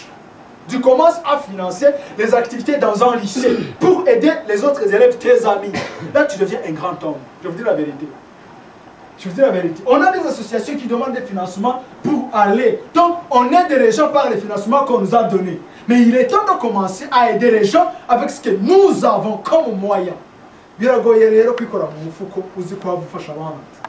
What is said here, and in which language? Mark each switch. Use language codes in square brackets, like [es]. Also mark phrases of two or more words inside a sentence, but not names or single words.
[fr] Tu commences à financer les activités dans un lycée pour aider les autres élèves, tes amis. Là, tu deviens un grand homme. Je vous dis la vérité. Je vous dis la vérité. On a des associations qui demandent des financements pour aller. Donc, on aide les gens par les financements qu'on nous a donnés. Mais il est temps de commencer à aider les gens avec ce que nous avons comme moyen. [rw] Biragoye rero kwikora mu mufuko uzi ko wagufasha abandi.